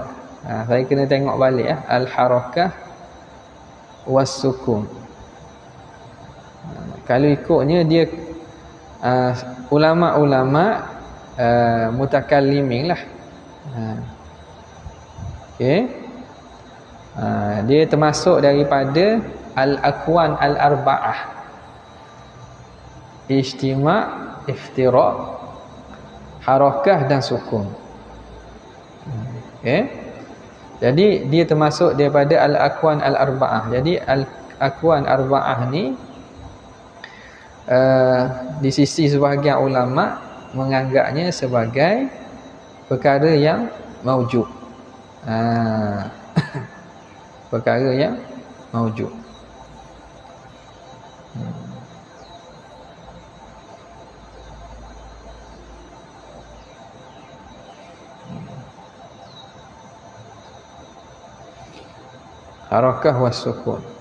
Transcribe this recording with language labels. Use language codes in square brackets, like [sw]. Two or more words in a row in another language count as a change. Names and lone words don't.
[ms] Saya kena tengok balik [ar] الحركة والسكون. [ms] Kalau ikutnya dia ulama-ulama mutakallimin lah. Okey. Dia termasuk daripada [ar] الأكوان الأربعة. اجتماع، افتراق, [ms] harakah dan sukun. Okey. Jadi dia termasuk daripada [ar] الأكوان الأربعة. [ms] Jadi [ar] الأكوان أربعة [ms] ni di sisi sebahagian ulama menganggapnya sebagai perkara yang maujud. Perkara yang maujud. [ar] حركة والسكون.